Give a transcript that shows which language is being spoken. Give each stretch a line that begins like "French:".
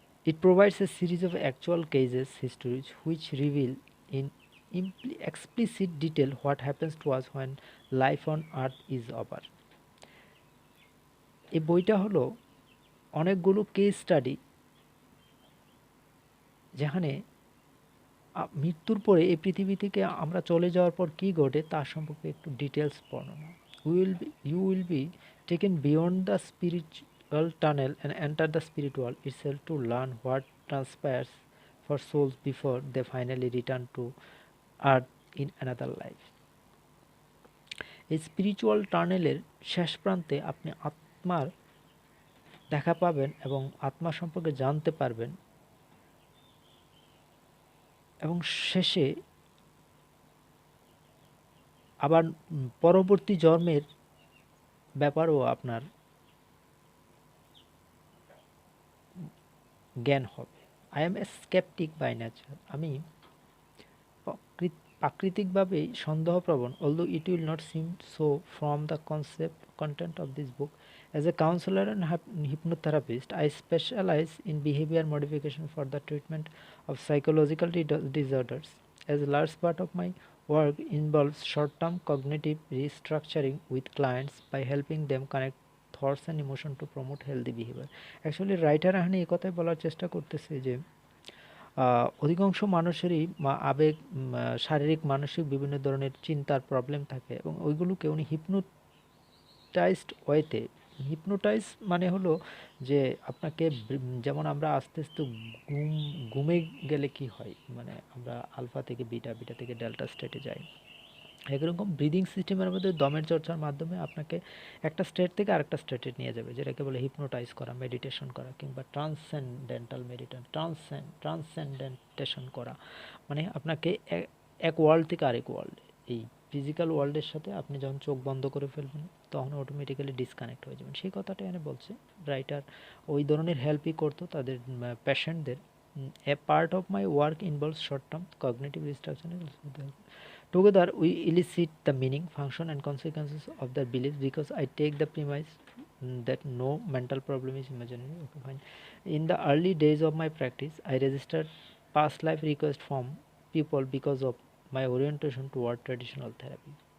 English: It provides a series of actual cases histories which reveal in explicit detail what happens to us when life on earth is over.
Bangla: এই বইটা হলো অনেকগুলো case study, যেখানে মৃত্যুর পরে এই পৃথিবী থেকে আমরা চলে যাওয়ার পর কি ঘটে তার সম্পর্কে একটু ডিটেলস বর্ণনা।
English: You will be taken beyond the spiritual tunnel and enter the spirit world itself to learn what transpires for souls before they finally return to earth in another life.
Bangla: এই স্পিরিচুয়াল টানেলের শেষ প্রান্তে আপনি আত্মার দেখা পাবেন এবং আত্মা সম্পর্কে জানতে পারবেন, এবং শেষে আবার পরবর্তী জন্মের ব্যাপারেও আপনার জ্ঞান হবে।
English: I am a sceptic by nature,
Bangla: আমি প্রাকৃতিকভাবেই সন্দেহপ্রবণ,
English: although it will not seem so from the content of this book. As a counselor and hypnotherapist, I specialize in behavior modification for the treatment of psychological disorders. As a large part of my work involves short-term cognitive restructuring with clients by helping them connect thoughts and emotion to promote healthy behavior.
Bangla: Actually, writer এখানে এই কথাই বলার চেষ্টা করতেছে যে অধিকাংশ মানুষেরই আবেগ, শারীরিক, মানসিক বিভিন্ন ধরনের চিন্তার প্রবলেম থাকে এবং ওইগুলোকে উনি হিপনোটাইজড ওয়েতে, হিপনোটাইজ মানে হলো যে আপনাকে যেমন আমরা আস্তে আস্তে ঘুমে গেলে কি হয়, মানে আমরা আলফা থেকে বিটা, বিটা থেকে ডেল্টা স্টেটে যাই, একরকম ব্রিদিং সিস্টেমের মধ্যে দমের চর্চার মাধ্যমে আপনাকে একটা স্টেট থেকে আরেকটা স্টেটে নিয়ে যাবে, যেটাকে বলে হিপনোটাইজ করা, মেডিটেশন করা, কিংবা ট্রান্সেন্ডেন্টাল মেডিটেশন, ট্রান্সেন্ডেন্টেশন করা, মানে আপনাকে এক ওয়ার্ল্ড থেকে আরেক ওয়ার্ল্ডে, এই ফিজিক্যাল ওয়ার্ল্ডের সাথে আপনি যখন চোখ বন্ধ করে ফেলবেন তখন অটোমেটিক্যালি ডিসকানেক্ট হয়ে যাবেন। সেই কথাটা এখানে বলছে রাইটার, ওই ধরনের হেল্পই করতো তাদের পেশেন্টদের।
English: A part of my work involves short term cognitive restructuring. Together, we elicit the meaning, function, and consequences of their beliefs because I take the premise that no mental problem is imaginary. Okay, fine. In the early days of my practice, I registered past life requests from people because of my orientation toward traditional therapy.